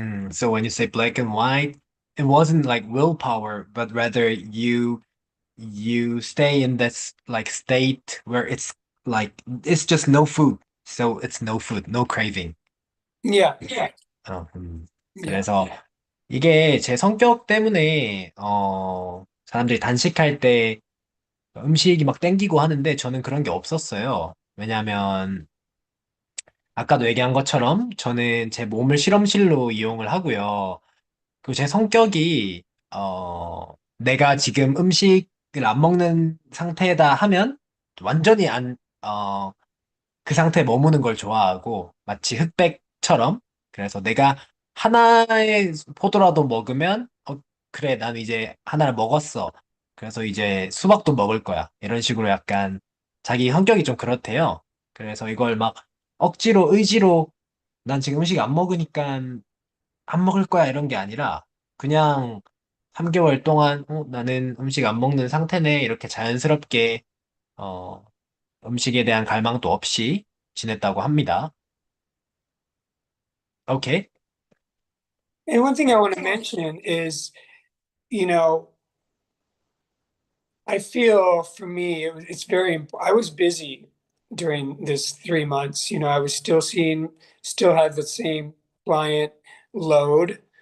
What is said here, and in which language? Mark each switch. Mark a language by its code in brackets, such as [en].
[en] So when you say black and white, it wasn't like willpower, but rather you stay in this like state where it's like it's just no food. So it's no food, no craving. Yeah, 어, yeah, [ko] 그래서 이게 제 성격 때문에 사람들이 단식할 때 음식이 막 땡기고 하는데 저는 그런 게 없었어요. 왜냐하면 아까도 얘기한 것처럼 저는 제 몸을 실험실로 이용을 하고요. 그리고 제 성격이, 내가 지금 음식을 안 먹는 상태다 하면 완전히 그 상태에 머무는 걸 좋아하고 마치 흑백처럼 그래서 내가 하나의 포도라도 먹으면 그래 난 이제 하나를 먹었어. 그래서 이제 수박도 먹을 거야. 이런 식으로 약간 자기 성격이 좀 그렇대요. 그래서 이걸 막 억지로 의지로 난 지금 음식 안 먹으니까 안 먹을 거야 이런 게 아니라 그냥 3개월 동안 나는 음식 안 먹는 상태네 이렇게 자연스럽게 어, 음식에 대한 갈망도 없이 지냈다고 합니다. [en] 오케이. And one thing I want to mention is, you know, I feel for me, it's very, I was busy during this 3 months. You know, I was still had the same client load.